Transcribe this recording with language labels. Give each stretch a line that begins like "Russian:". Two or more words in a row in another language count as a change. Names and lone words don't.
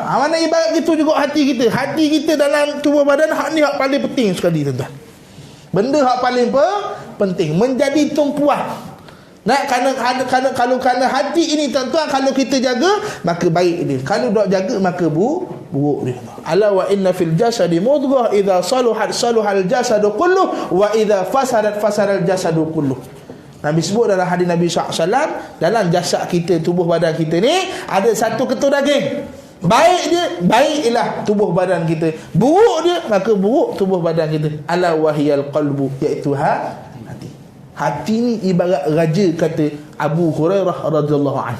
Malay: Mana ibarat gitu juga hati kita. Hati kita dalam tubuh badan, hak ni hak paling penting sekali tuan-tuan. Benda hak paling penting, menjadi tumpuan. Kerana hati ini tuan-tuan, kalau kita jaga maka baik dia. Kalau tak jaga maka buruk dia.
Arabic: ألا وإن في الجسد مضغة إذا صلحت صلح الجسد كله وإذا فسدت فسد الجسد كله wa idza fasadat fasadal jasadu kulluh.
Malay: Nabi sebut dalam hadis Nabi SAW, dalam jasad kita, tubuh badan kita ni ada satu ketul daging. Baik dia, baiklah tubuh badan kita. Buruk dia, maka buruk tubuh badan kita.
Arabic: ألا وهي القلب,
Malay: iaitu hati. Hati ni ibarat raja, kata Abu Hurairah
Arabic: رضي الله عنه.